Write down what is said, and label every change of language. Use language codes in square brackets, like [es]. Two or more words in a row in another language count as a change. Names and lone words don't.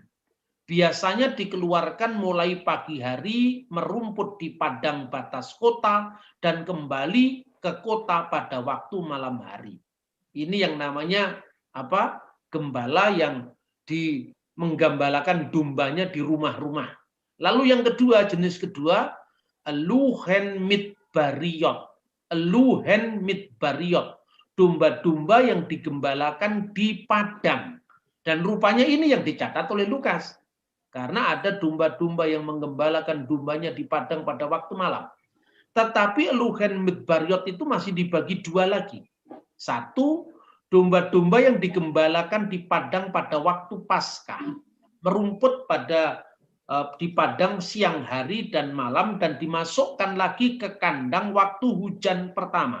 [id] Biasanya dikeluarkan mulai pagi hari, merumput di padang batas kota, dan kembali ke kota pada waktu malam hari. Ini yang namanya apa? Gembala yang menggambalakan dombanya di rumah-rumah. Lalu yang kedua, jenis kedua, [he] לוהן מדבריות. לוהן מדבריות. [id] Domba-domba yang digembalakan di padang. Dan rupanya ini yang dicatat oleh Lukas. Karena ada domba-domba yang menggembalakan dombanya di padang pada waktu malam. Tetapi [he] לוהן מדבריות [id] itu masih dibagi 2 lagi. Satu, domba-domba yang digembalakan di padang pada waktu Paskah, merumput di padang siang hari dan malam, dan dimasukkan lagi ke kandang waktu hujan pertama.